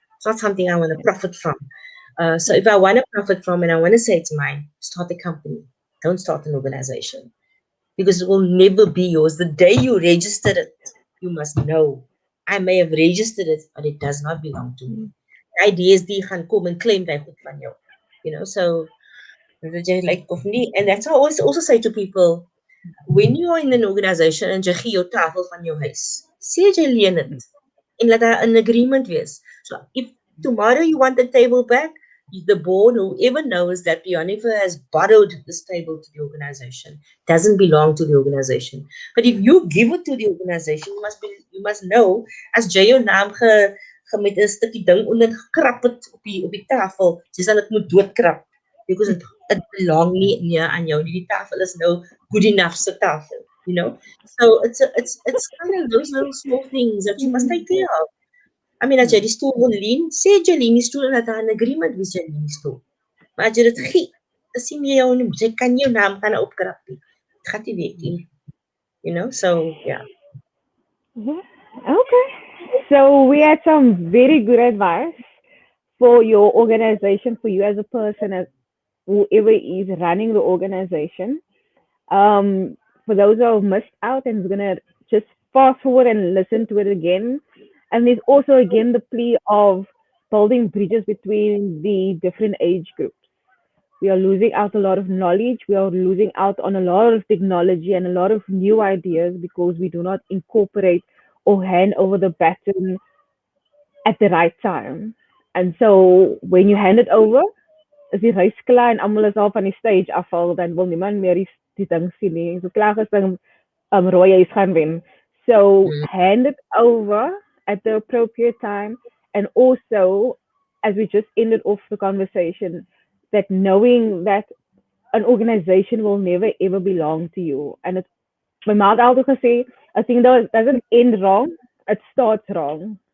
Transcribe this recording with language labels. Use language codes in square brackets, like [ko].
[en] It's not something I want to profit from. So if I want to profit from and I want to say it's mine, start a company. Don't start an organization because it will never be yours. The day you registered it, you must know. I may have registered it, but it does not belong to me. [af] Ideas die gaan kom en claim daai goed van jou. So dat jy like of nie. [en] And that's how I always also say to people, when you are in an organization and [af] jy gee jou tafel van jou huis, sê jy leen dit en laat daar 'n agreement wees. [en] So if tomorrow you want the table back, the board, whoever knows that Pionifer has borrowed this table to the organization, doesn't belong to the organization. But if you give it to the organization, you must know [af] as jy jou naam met 'n stukkie ding onder gekrap het op die tafel, jy sal dit moet doodkrap [en] because it belong [af] nie aan jou nie. Die tafel is nou good enough se tafel, [en] you know. So it's kind of those little small things that you must take care of. I mean, [af] as jy die stoel wil leen, sê jy leen die stoel en dat daar 'n agreement wees jy leen die stoel. Maar as jy dit gee, dan sien jy jou nie, jy kan nie jou naam gaan opkrap nie. Dit gaan nie werk nie, [en] you know. So yeah. Yeah. Okay. So we had some very good advice for your organization, for you as a person, as whoever is running the organization. For those who have missed out and is gonna just fast forward and listen to it again. And there's also again the plea of building bridges between the different age groups. We are losing out a lot of knowledge. We are losing out on a lot of technology and a lot of new ideas because we do not incorporate or hand over the baton at the right time. And so when you hand it over, [af] as die reis klaar en almal is al van die stage afval, dan wil niemand meer die ding sien nie. So klaar is dan rooi huis gaan wen. So Mm, [en] hand it over at the appropriate time, and also as we just ended off the conversation, that knowing that an organization will never ever belong to you. And it's my mom also say, I think that doesn't end wrong, it starts wrong.